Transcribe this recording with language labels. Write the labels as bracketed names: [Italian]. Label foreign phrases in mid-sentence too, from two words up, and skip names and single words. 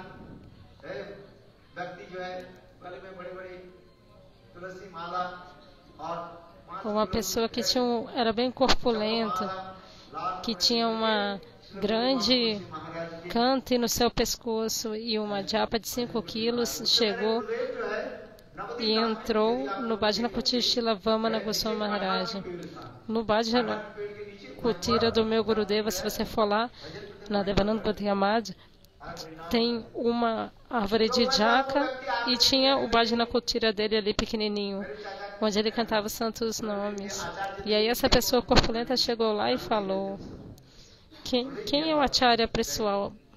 [Portuguese] uma pessoa que era bem corpulenta, que tinha uma grande cante no seu pescoço e uma japa de 5 quilos, chegou e entrou no Bhajana Kutir Srila Vamana Goswami Maharaj. No Bhajana Kutira do meu Gurudeva, se você for lá, na Devananda Bodhiyamad, tem uma árvore de jaca e tinha o Bhajana Kutira dele ali pequenininho, onde ele cantava os santos nomes. E aí essa pessoa corpulenta chegou lá e falou: quem é o acharya pessoal?